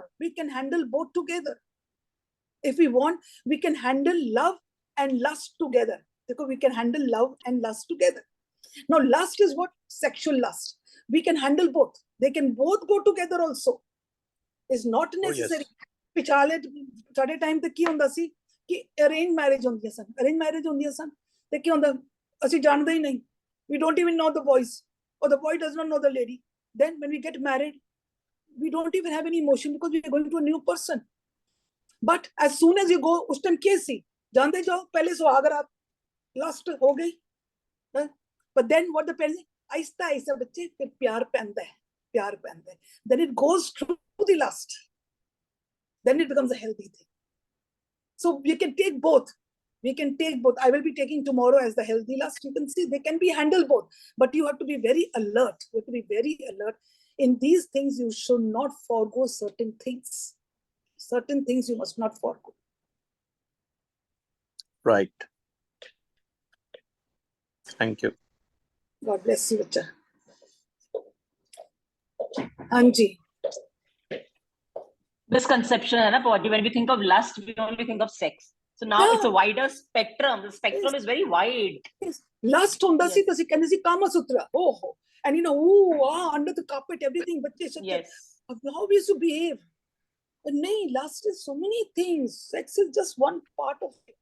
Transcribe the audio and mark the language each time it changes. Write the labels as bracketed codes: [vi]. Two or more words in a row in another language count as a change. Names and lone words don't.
[en] We can handle both together. If we want, we can handle love and lust together. Because we can handle love and lust together. Now, lust is what? Sexual lust. We can handle both. They can both go together also. It's not necessary. [pa] ਪਿਛਲੇ ਸਾਡੇ ਟਾਈਮ ਤੇ ਕੀ ਹੁੰਦਾ ਸੀ ਕੀ [en] arranged marriage [pa] ਹੁੰਦੀਆਂ ਸਨ. [en] Arranged marriage [pa] ਹੁੰਦੀਆਂ ਸਨ. ਤੇ ਕੀ ਹੁੰਦਾ ਅਸੀਂ ਜਾਣਦੇ ਹੀ ਨਹੀਂ. [en] We don't even know the boys, or the boy does not know the lady. Then when we get married, we don't even have any emotion because we are going to a new person. But as soon as you go, [pa] ਉਸ ਟਾਈਮ ਕਿਆ ਸੀ? ਜਾਂਦੇ ਜਾਓ, ਪਹਿਲੇ ਸੁਹਾਗ ਰਾਤ, lust ਹੋ ਗਈ. [en] But then what the parents say, [pa] ਆਹਿਸਤਾ ਆਹਿਸਤਾ ਬੱਚੇ ਫਿਰ ਪਿਆਰ ਪੈਂਦਾ ਹੈ, ਪਿਆਰ ਪੈਂਦਾ ਹੈ. [en] Then it goes through the lust. Then it becomes a healthy thing. So we can take both. We can take both. I will be taking tomorrow as the healthy lust. You can see they can be handled both, but you have to be very alert. You have to be very alert. In these things, you should not forego certain things. Certain things you must not forego. Right. Thank you. God bless you, [pa] ਬੱਚਾ। ਹਾਂਜੀ. [en] Misconception [hi] है ना [en] Pawji, when we think of lust, we only think of sex. So now it's a wider spectrum. The spectrum is very wide. Yes. Lust [pa] ਹੁੰਦਾ ਸੀ ਤੁਸੀਂ ਕਹਿਣੇ ਸੀ [en] Kama Sutra. Oh, and you know, ooh, ah, under the carpet, everything. Yes. How we used to behave. But no, lust is so many things. Sex is just one part of it.